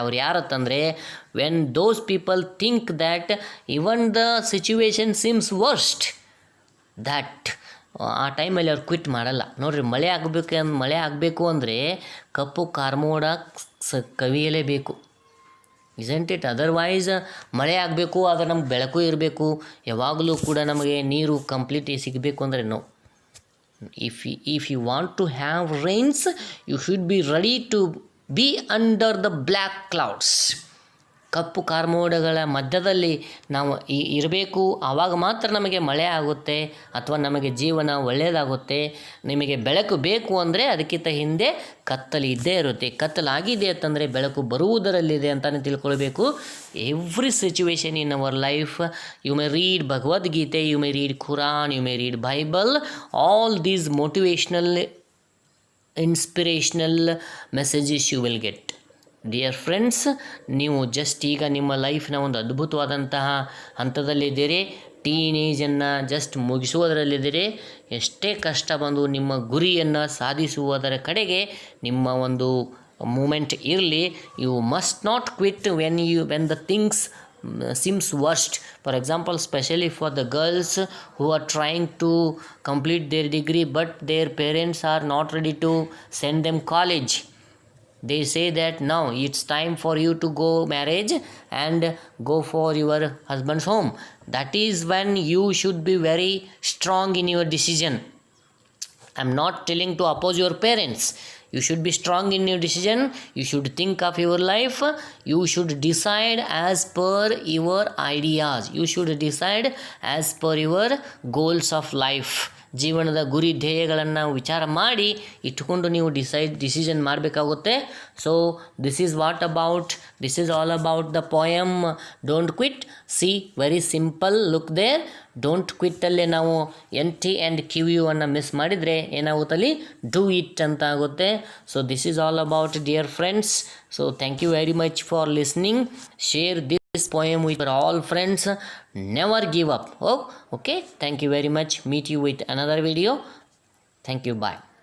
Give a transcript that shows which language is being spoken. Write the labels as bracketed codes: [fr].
[kn] ಅವ್ರು ಯಾರತ್ತಂದರೆ [en] when those people think that even the situation seems worst, that [kn] ಆ ಟೈಮಲ್ಲಿ ಅವ್ರು ಕ್ವಿಟ್ ಮಾಡಲ್ಲ. ನೋಡಿರಿ, ಮಳೆ ಆಗಬೇಕು ಅಂದರೆ ಕಪ್ಪು ಕಾರ್ಮೋಡ ಕವಿಯಲೇಬೇಕು. [en] Isn't it? [kn] ಅದರ್ವೈಸ್ ಮಳೆ ಆಗಬೇಕು, ಆದರೆ ನಮ್ಗೆ ಬೆಳಕು ಇರಬೇಕು, ಯಾವಾಗಲೂ ಕೂಡ ನಮಗೆ ನೀರು ಕಂಪ್ಲೀಟ್ ಸಿಗಬೇಕು ಅಂದರೆ no. [en] If you want to have rains, you should be ready to be under the black clouds. [kn] ಕಪ್ಪು ಕಾರ್ಮೋಡಗಳ ಮಧ್ಯದಲ್ಲಿ ನಾವು ಇರಬೇಕು. ಆವಾಗ ಮಾತ್ರ ನಮಗೆ ಮಳೆ ಆಗುತ್ತೆ ಅಥವಾ ನಮಗೆ ಜೀವನ ಒಳ್ಳೆಯದಾಗುತ್ತೆ. ನಿಮಗೆ ಬೆಳಕು ಬೇಕು ಅಂದರೆ ಅದಕ್ಕಿಂತ ಹಿಂದೆ ಕತ್ತಲು ಇದ್ದೇ ಇರುತ್ತೆ. ಕತ್ತಲಾಗಿದೆ ಅಂತಂದರೆ ಬೆಳಕು ಬರುವುದರಲ್ಲಿದೆ ಅಂತಲೇ ತಿಳ್ಕೊಳ್ಬೇಕು. [en] Every situation in our life, you may read Bhagavad Gita, you may read Quran, you may read Bible, all these motivational inspirational messages you will get. [kn] Dear friends, ನೀವು ಜಸ್ಟ್ ಈಗ ನಿಮ್ಮ ಲೈಫ್ನ ಒಂದು ಅದ್ಭುತವಾದಂತಹ ಹಂತದಲ್ಲಿದ್ದೀರಿ. ಟೀನೇಜನ್ನು ಜಸ್ಟ್ ಮುಗಿಸುವುದರಲ್ಲಿದ್ದೀರಿ. ಎಷ್ಟೇ ಕಷ್ಟ ಬಂದು ನಿಮ್ಮ ಗುರಿಯನ್ನು ಸಾಧಿಸುವುದರ ಕಡೆಗೆ ನಿಮ್ಮ ಒಂದು ಮೂಮೆಂಟ್ ಇರಲಿ. [en] You must not quit when the things seems worst. For example, especially for the girls who are trying to complete their degree but their parents are not ready to send them college. They say that now it's time for you to go marriage and go for your husband's home. That is when you should be very strong in your decision. I'm not telling to oppose your parents. You should be strong in your decision. You should think of your life. You should decide as per your ideas. You should decide as per your goals of life. [kn] ಜೀವನದ ಗುರಿ ಧ್ಯೇಯಗಳನ್ನು ವಿಚಾರ ಮಾಡಿ ಇಟ್ಕೊಂಡು ನೀವು decision ಮಾಡಬೇಕಾಗುತ್ತೆ. [en] So this is all about the poem don't quit. See, very simple, look there. [kn] Don't ಕ್ವಿಟ್ಟಲ್ಲೇ ನಾವು NT and QU ಅನ್ನು miss ಮಾಡಿದರೆ ಏನಾಗುತ್ತಲ್ಲಿ ಡೂ ಇಟ್ ಅಂತ ಆಗುತ್ತೆ. [en] So this is all about dear friends. So thank you very much for listening. Share this this poem with all friends. Never give up. Oh, okay. Thank you very much. Meet you with another video. Thank you. Bye.